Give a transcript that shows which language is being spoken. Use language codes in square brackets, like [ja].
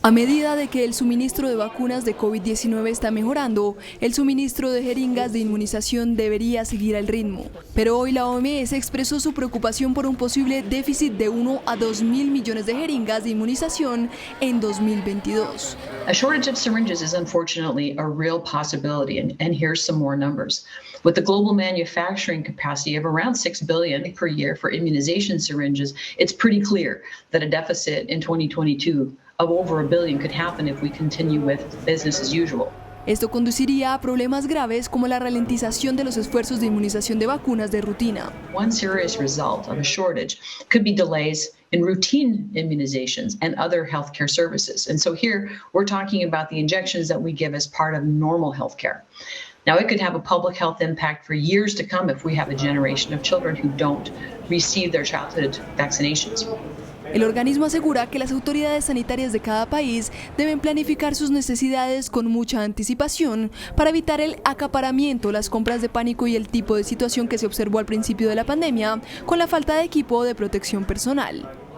[es] A medida de que el suministro de vacunas de COVID-19 está mejorando, el suministro de jeringas de inmunización debería seguir al ritmo. Pero hoy la OMS expresó su preocupación por un posible déficit de 1 a 2 mil millones de jeringas de inmunización en 2022. [en] A shortage of syringes is unfortunately a real possibility, and here's some more numbers. With the global manufacturing capacity of around 6 billion per year for immunization syringes, it's pretty clear that a deficit in 2022 of over $1 billion could happen if we continue with business as usual. [es] Esto conduciría a problemas graves como la ralentización de los esfuerzos de inmunización de vacunas de rutina. [en] One serious result of a shortage could be delays in routine immunizations and other healthcare services. And so here we're talking about the injections that we give as part of normal healthcare. Now, it could have a public health impact for years to come if we have a generation of children who don't receive their childhood vaccinations. [es] El organismo asegura que las autoridades sanitarias de cada país deben planificar sus necesidades con mucha anticipación para evitar el acaparamiento, las compras de pánico y el tipo de situación que se observó al principio de la pandemia con la falta de equipo de protección personal.